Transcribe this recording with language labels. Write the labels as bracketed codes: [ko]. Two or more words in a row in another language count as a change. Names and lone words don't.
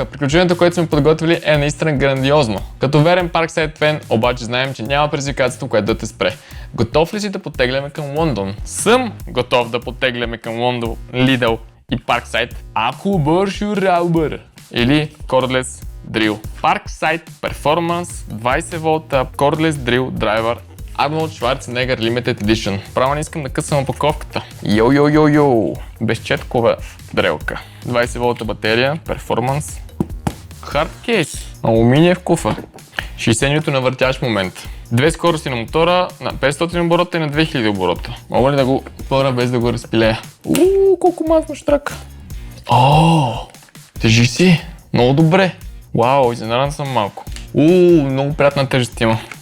[bg] Приключението, което сме подготвили, е наистина грандиозно. Като верен Parkside фен, обаче знаем, че няма предизвикателство, което да те спре. Готов ли си да потегляме към Лондон? Съм готов да потегляме към Лондон, Lidl и Parkside. Ако бърши раубър. Или [en] Cordless Drill. [bg] Parkside Performance 20 волта Cordless Drill Driver Arnold Schwarzenegger Limited Edition. Право не искам да късам опаковката. Йо. Безчеткова дрелка. 20 волта батерия, перформанс. [en] Hard case. [bg] Алуминиев куфър. 60 нюто на въртящ момент. Две скорости на мотора на 500 оборота и на 2000 оборота. Мога ли да го отворя без да го разпилея? Колко мазно штрака. Тежи си. Много добре. Вау, изненадан съм малко. Много приятна тежест има.